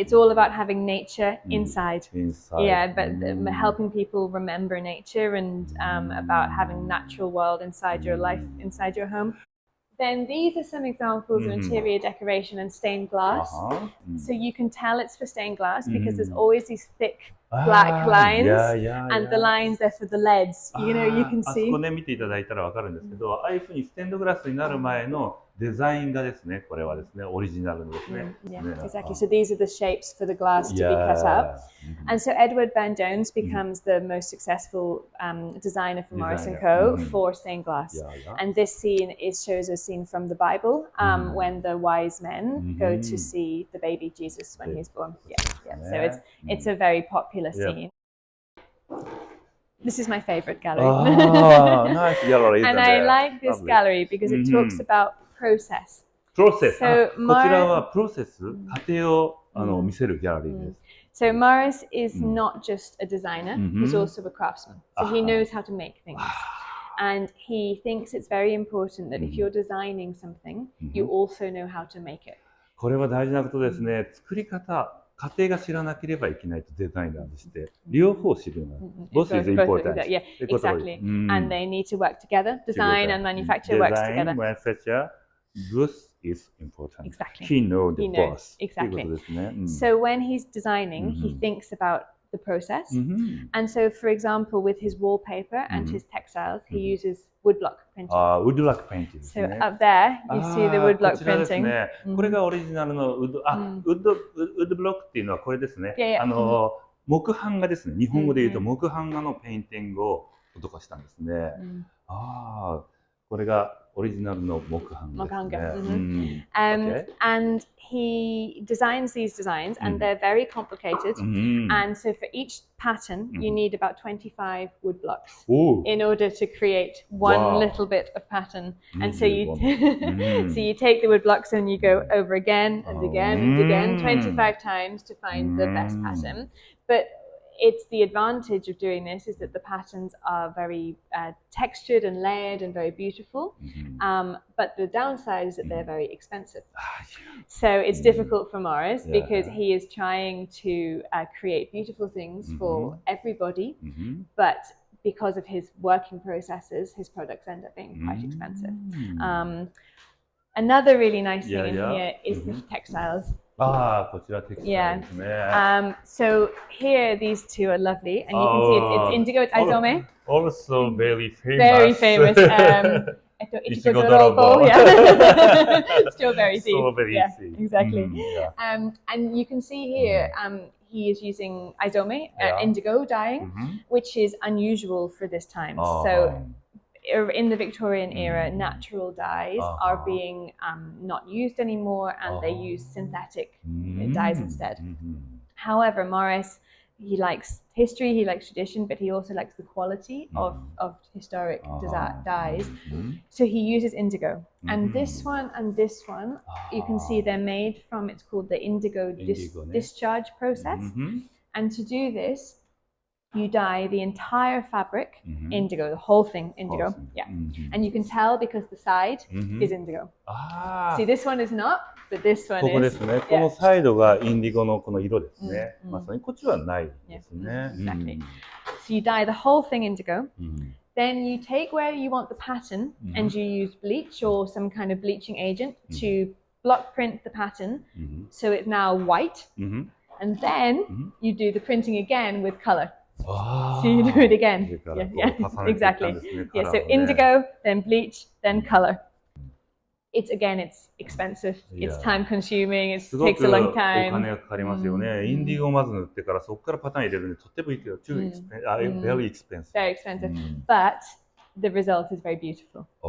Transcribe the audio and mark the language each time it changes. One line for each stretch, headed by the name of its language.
English: It's all about having nature inside. Yeah, but helping people remember nature and about having natural world inside your life, inside your home. Then these are some examples of interior decoration and stained glass. So you can tell it's for stained glass because there's always these thick black lines, and the lines are for the leads. You know, you can see.
Japanese: あそこで見ていただいたらわかるんですけど、ああいうふうにステンドグラスになる前のデザインがですね、これはですね、オリジナルのですね。
English: Yeah, exactly. So these are the shapes for the glass to be cut out. And so Edward Burne-Jones becomes the most successful designer for Morris & Co. for stained glass. And this scene shows a scene from the Bible when the wise men go to see the baby Jesus when he's born. So it's a very popular scene. This is my favorite gallery. Nice gallery. And I like this gallery because it talks about process. Process.
Japanese: こちらはプロセス、過程を見せるギャラリーです。
English: So Morris is not just a designer, he's also a craftsman. So he knows how to make things. And he thinks it's very important that if you're designing something, you also know how to make it.
Japanese: これは大事なことですね。作り方。過程が知らなければいけないとデザイナーとして両方知るようになる。
English: Both is important. Yeah, exactly. And they need to work together. Design and manufacture works together. Design, manufacture, both is important. Exactly. He knows the both. Exactly. So when he's designing, he thinks about the process. And so, for example, with his wallpaper and his textiles, he uses woodblock printing. Woodblock painting. So up there, you see the woodblock printing.
Japanese: これがオリジナルのウッドブロックっていうのはこれですね。木版画ですね。日本語で言うと木版画のペインティングを施したんですね。これがオリジナルの木版画ですね。
English: And he designs these designs, and they're very complicated. And so for each pattern, you need about 25 wood blocks in order to create one little bit of pattern. And so you take the wood blocks and you go over again and again and again, 25 times to find the best pattern. But it's the advantage of doing this is that the patterns are very textured and layered and very beautiful. But the downside is that they're very expensive. So it's difficult for Morris because he is trying to create beautiful things for everybody. But because of his working processes, his products end up being quite expensive. Another really nice thing in here is the textiles.
Japanese: こちらテクスタイルですね。
English: So here these two are lovely, and you can see it's indigo, it's aizome. Also very famous. Very famous. Ichigo Dorobo, Strawberry seed. Strawberry seed. Exactly. And you can see here, he is using aizome, indigo dyeing, which is unusual for this time. So in the Victorian era, natural dyes are being not used anymore, and they use synthetic dyes instead. However, Morris, he likes history, he likes tradition, but he also likes the quality of historic dyes. So he uses indigo. And this one and this one, you can see they're made from, it's called the indigo discharge process. And to do this, you dye the entire fabric indigo, the whole thing indigo. And you can tell because the side is indigo. See, this one is not, but this one is.
Japanese: ここですね。このサイドがインディゴのこの色ですね。まさにこっちはないですね。
English: Exactly. So you dye the whole thing indigo. Then you take where you want the pattern and you use bleach or some kind of bleaching agent to block print the pattern so it's now white. And then you do the printing again with color. So you do it again. Exactly. So indigo, then bleach, then color. It's expensive. It's time consuming. It takes a long time.
Japanese: お金がかかりますよね。インディゴをまず塗ってからそこからパターン入れるんでとってもいいけど、
English: very expensive. Very expensive. But the result is very beautiful.